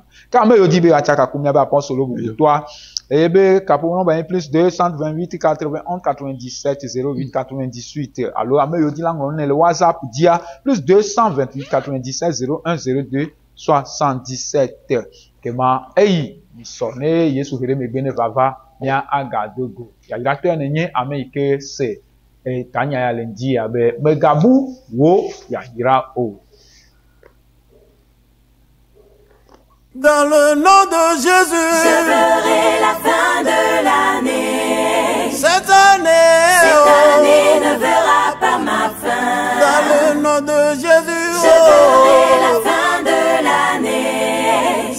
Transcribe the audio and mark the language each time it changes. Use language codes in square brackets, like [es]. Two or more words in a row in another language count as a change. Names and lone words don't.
[ee] Ke ame yiwo di be atsaka ku miabe apɔstolo bubutɔa eye be kaƒomɔ ba ye plus 228 91 97 08 98 alo ame yiwo di la ŋlɔ ne le WhatsApp dia plus 228 97 01 02 77 kema eyi misɔ ne Yesu ƒe ɖe megbe ne vava mía agado go. Yayratɔe ne nye ame yi ke se tanya ya le ŋdi abe megabu wo yayra o. [fr] Dans le nom de Jésus, Je verrai la fin de l'année. cette année, Cette année ne verra pas ma fin. dans le nom de Jésus, Je verrai la fin de l'année.